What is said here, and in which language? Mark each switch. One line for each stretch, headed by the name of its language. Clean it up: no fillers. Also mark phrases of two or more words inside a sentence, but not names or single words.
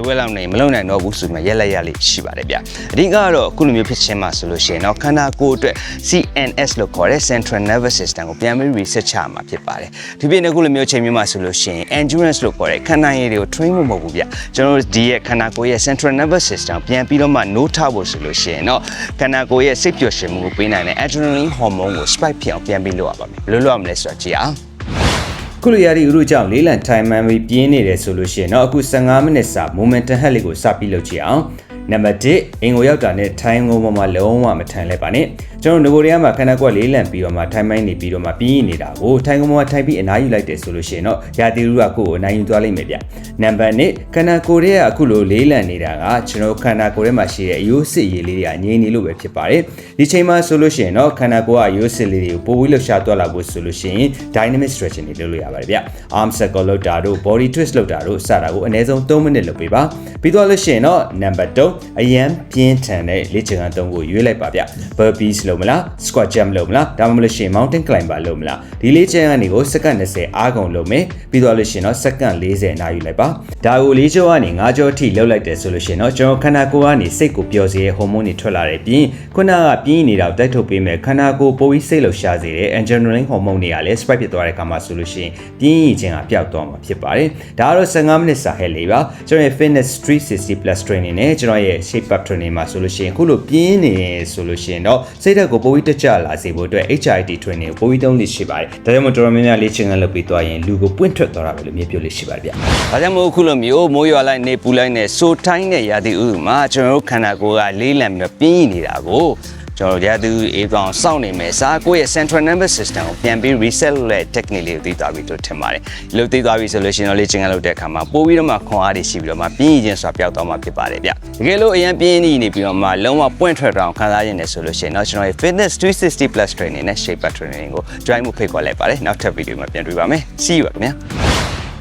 Burmese: က်လောက်နေမလုပ်နိုင်တော့ဘူးဆိုမှရက်လက်ရလေးရှိပါတယ်ဗျ။အဓိကတော့အခုလိုမျိုးဖြစ်ခြင်းမှာဆိုလို့ရှိရင်တော့ခန္ဓာကိုယ်အတွက် CNS လို့ခေါ်တဲ့
English: Central Nervous System
Burmese: ကိုပြန်ပြီး reset ချမှာဖြစ်ပါတယ်။ဒီပြင်အခုလိုမျိုးချိန်မျိုးမှာဆိုလို့ရှိရင် endurance လို့ခေါ်တဲ့ခန္ဓာရည်တွေကို train ဖို့မဟုတ်ဘူးဗျ။ကျွန်တော်တို့ဒီရဲ့ခန္ဓာကိုယ်ရဲ့
English: Central Nervous System
Burmese: ပြန်ပြီးတော့မှ နိုးထဖို့ဆိုလို့ရှိရင်တော့ခန္ဓာကိုယ်ရဲ့စိတ်ပျော်ရွှင်မှုကိုပေးနိုင်တဲ့
English: adrenaline hormone
Burmese: ကို spike ဖြစ်အောင်ပြန်ပြီးလုပ်ရပါမယ်။ဘယ်လိုလုပ်ရမလဲဆိုတာကြည့်အောင်။ခုလိုရာသီဥတုကြောင့်လေးလံထိုင်မှန် ပြီးပြင်းနေတယ်ဆိုလို့ရှိရင်တော့အခု15မိနစ်စာ
English: momentum head
Burmese: လေးကိုစပြီးလုပ်ကြည့်အောင်နံပါတ်1အင်ကိုရောက်တာနဲ့ထိုင်ငုံပေါ်မှာလုံးဝမထိုင်လဲပါနဲ့ကျွန်တော်တို့ငကိုရီးယားမှာခန္ဓာကိုယ်လေးလံပြီးတော့မှထိုင်မိုင်းနေပြီးတော့မှပြင်းနေတာကိုထိုင်ငုံပေါ်မှာထိုင်ပြီးအနားယူလိုက်တယ်ဆိုလို့ရှိရင်တော့ရာသီဥတုကကိုယ်ကိုအနားယူသွားလိမ့်မယ်ဗျနံပါတ်2ခန္ဓာကိုယ်ရဲ့အခုလိုလေးလံနေတာကကျွန်တော်ခန္ဓာကိုယ်ထဲမှာရှိတဲ့အယိုးစစ်ရည်လေးတွေကငြိမ်နေလို့ပဲဖြစ်ပါတယ်ဒီချိန်မှာဆိုလို့ရှိရင်တော့ခန္ဓာကိုယ်ကအယိုးစစ်လေး တွေကိုပိုပြီးလှုပ်ရှားသွားလာဖို့ဆိုလို့ရှိရင်
English: dynamic stretching
Burmese: တွေလုပ်လို့ရပါတယ်ဗျ
English: arm circle
Burmese: လုပ်တာတို့
English: body twist
Burmese: လုပ်တာတို့စတာကိုအနည်းဆုံး3မိနစ်လုပ်ပေးပါပြီးတော့လို့ရှိရင်တော့နံပါတ်3အရန်ပြင်းထန်တဲ့လေ့ကျင့်ခန်း3ကိုရွေးလိုက်ပါဗျ burpees လုပ်မလား
English: squat jump
Burmese: လုပ်မလားဒါမှမဟုတ်ရှင်
English: mountain climber
Burmese: လုပ်မလားဒီလေ့ကျင့်ခန်းတွေကိုစက္ကန့်20အားကုန်လုပ်မယ်ပြီးတော့လို့ရှင် တော့စက္ကန့်40နားယူလိုက်ပါဒါကို၄ကြောကနေ၅ကြောအထိလှုပ်လိုက်တယ်ဆိုလို့ရှင်တော့ကျွန်တော်ခန္ဓာကိုယ်ကနေစိတ်ကိုပျော်စေတဲ့ဟော်မုန်းတွေထွက်လာတဲ့ပြင်ခုနကပြင်းနေတာကိုတိုက်ထုတ်ပေးမယ်ခန္ဓာကိုယ်ပိုပြီးစိတ်လှုပ်ရှားစေတဲ့
English: adrenaline hormone
Burmese: တွေကလည်း spike ဖြစ်သွားတဲ့အခါမှာဆိုလို့ရှင်ပြင်းရ ည်ခြင်းကပျောက်သွားမှာဖြစ်ပါတယ်ဒါကတော့15မိနစ်စာဟဲ့လေးပါကျွန်တော်ရဲ့
English: fitness 360 plus training
Burmese: နဲ့ကျွန်တော်ရဲ့
English: shape up training
Burmese: မှာဆိုလို့ရှင်ခုလိုပြင်းနေဆိုလို့ရှင်တော့စိတ်ဓာတ်ကိုပိုပြီးတက်ကြလာစေဖို့အတွက် HIIT training ကိုပိုပြီးသုံးလို့ရှိပါတယ်ဒါကြောင့်မို့တော်တော်များများလေ့ကျင့်ခန်းလုပ်ပြီးသွားရင်လူကိုပွင့်ထွက်သွားတာပဲလို့မြင်ပြလို့ရှိပါတယ်ဗျဒါကြောင့်မို့ခုလိုမျိုးမိုးရွာလိုက်နေပူ လိုက်နေဆိုတိုင်းတဲ့ရာသီဥတုမှာကျွန်တော်တို့ခန္ဓာကိုယ်ကလေးလံပြီးပြင်းနေတာကိုကျွန်တော်ရာသီအေးကောင်စောင့်နေမယ်စားကိုယ့်ရဲ့
English: Central Nervous System
Burmese: ကိုပြန်ပြီး reset လုပ်တဲ့ technique လေးကိုသိသွားပြီလို့ထင်ပါတယ်ဒီလိုသိသွားပြီဆိုလို့ရှိရင်တော့လေ့ကျင့်ခန်းလုပ်တဲ့အခါမှာပို့ပြီးတော့မှခွန်အားတွေရှိပြီးတော့မှပြင်းရည်ခြင်းဆိုတာပျောက်သွားမှာဖြစ်ပါတယ်ဗျတကယ်လို့အရင်ပြင်းနေပြီးတော့မှလုံးဝပွင့်ထွက်အောင်ခံစားရနေဆိုလို့ရှိရင်တော့ကျွန်တော်ရဲ့
English: Fitness 360 plus training
Burmese: နဲ့
English: Shape Up training
Burmese: ကို join မှုဖိတ်ခေါ်လိုက်ပါတယ်နောက်ထပ်ဗီဒီယိုမှာပြန်တွေ့ပါမယ်
English: see you
Burmese: ပါခင်ဗျာ